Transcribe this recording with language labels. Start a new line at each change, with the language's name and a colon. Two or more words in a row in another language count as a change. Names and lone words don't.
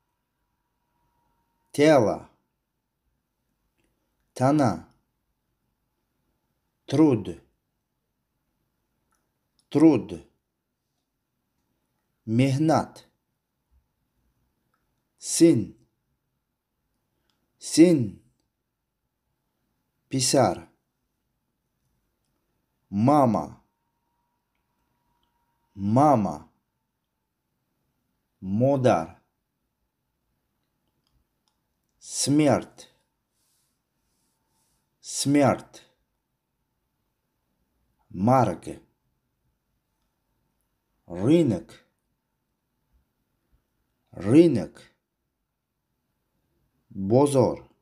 Russian: тело, тана, труд, труд, мехнат, син, син, писар, мама, мама, модар, смерть, смерть, марг, рынок, рынок, бозор,